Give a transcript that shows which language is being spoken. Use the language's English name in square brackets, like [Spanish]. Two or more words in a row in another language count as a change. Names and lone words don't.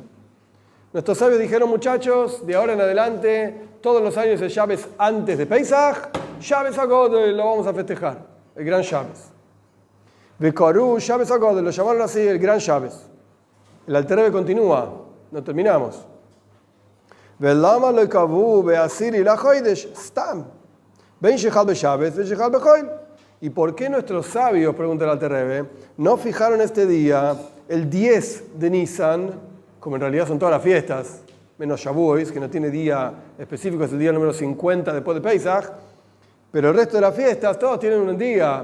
[Spanish] Nuestros sabios dijeron, muchachos, de ahora en adelante, todos los años el Shabbos antes de Pesach, Shabbos Agodel, lo vamos a festejar, el gran Shabbos. [Hebrew] וקורין שבת הגדול, [Spanish] lo llamaron así, el gran Shabbos. El Alter Rebbe continúa, no terminamos. [Hebrew] ולמה לא קבעו בעשירי לחודש סתם. בין שחל בשבת בין שחל בחול. [Spanish] ¿Y por qué nuestros sabios, pregunta el Alter Rebbe, no fijaron este día, el 10 de Nisan, como en realidad son todas las fiestas, menos Shavuos, que no tiene día específico, es el día número 50 después de Pesach, pero el resto de las fiestas, todos tienen un día.